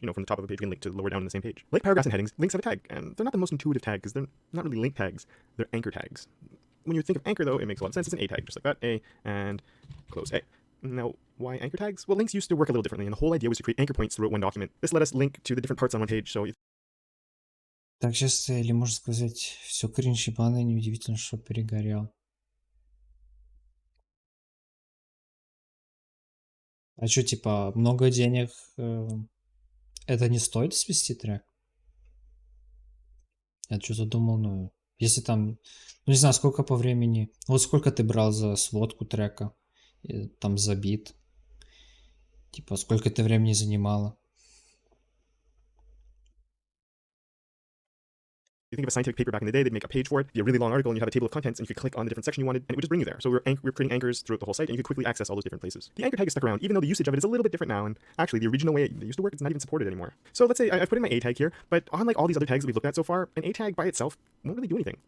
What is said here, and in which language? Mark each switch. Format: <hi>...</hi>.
<en>From the top of a page, we can link to the lower down in the same page. Like paragraphs and headings, links have a tag, and they're not the most intuitive tag because they're not really link tags. They're anchor tags. When you think of anchor, though, it makes a lot of sense. It's an A tag, just like that, A, and close A. Now, why anchor tags? Well, links used to work a little differently, and the whole idea was to create anchor points throughout one document. This let us link to the different parts on one page, so</en> <ru>Так часто, или можно сказать, все кринж ебаный, неудивительно, что перегорел. А что, типа, много денег, это не стоит свести трек? Я что-то думал, ну, если там, ну, не знаю, сколько по времени, вот сколько ты брал за сводку трека, там за бит, типа, сколько это времени занимало?</ru> <en>you think of a scientific paper back in the day, they'd make a page for it, be a really long article, and you'd have a table of contents, and you could click on the different section you wanted, and it would just bring you there. So we're creating anchors throughout the whole site, and you could quickly access all those different places. The anchor tag is stuck around, even though the usage of it is a little bit different now, and actually the original way it used to work, it's not even supported anymore. So let's say I've put in my A tag here, but unlike all these other tags that we've looked at so far, an A tag by itself won't really do anything.</en>